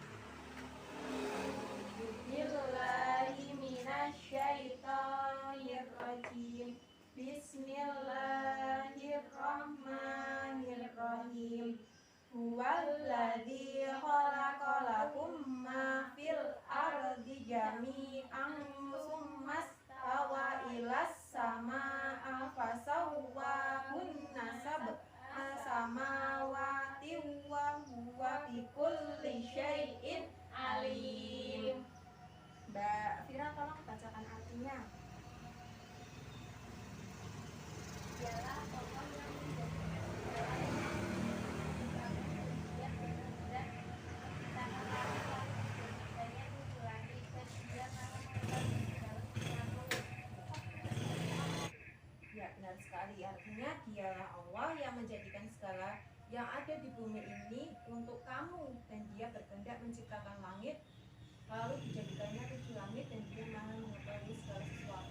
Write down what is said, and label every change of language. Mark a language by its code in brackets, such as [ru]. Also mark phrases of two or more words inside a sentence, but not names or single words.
[ar] بسم الله الرحمن الرحيم. بسم الله الرحمن الرحيم. هو الذي خلق لكم ما في الأرض جميعا ثم استوى إلى السماء فسواهن سبع سماوات وهو بكل شيء عليم. [id] Mbak Fira, tolong bacakan artinya. Dialah Allah yang Ya benar sekali, artinya dialah Allah yang menjadikan segala yang ada di bumi ini untuk kamu, dan dia berkehendak menciptakan langit lalu dijadikannya 7 langit, dan dia maha mengetahui segala sesuatu.